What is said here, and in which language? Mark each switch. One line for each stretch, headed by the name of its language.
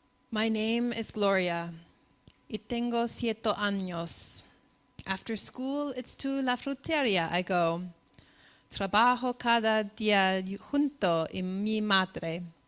English: My name is Gloria,
Spanish: y tengo 7 años.
English: After school, it's to
Spanish: la fruteria
English: I go.
Spanish: Trabajo cada día junto a mi madre.